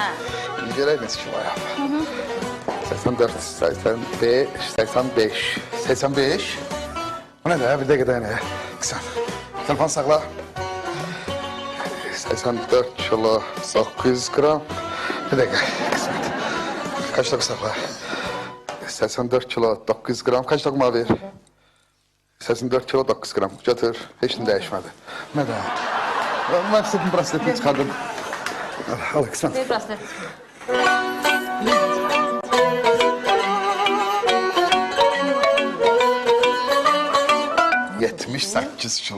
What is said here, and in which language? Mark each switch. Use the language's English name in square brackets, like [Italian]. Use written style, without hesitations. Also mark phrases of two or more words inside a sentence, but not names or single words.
[Azerbaijani] İndi görək neçə kiloyam. 84, 85, 85. 85? Bu nədir, bir dəqiqə dayanaya. Qısan. Telefon saxla. 84 kilo, 900 gram. Bir dəqiqə, qısmət. [Turkish] Kaç dakika saxla? 84 kilo, 900 gram. Kaç dakika ver? [Azerbaijani] 84 kilo, 900 gram. Götür. Heç nə dəyişmədi. Nə də? Mən istədim, brasletini çıxardım. Al, qısmət. Ver braslet. 78 kilo.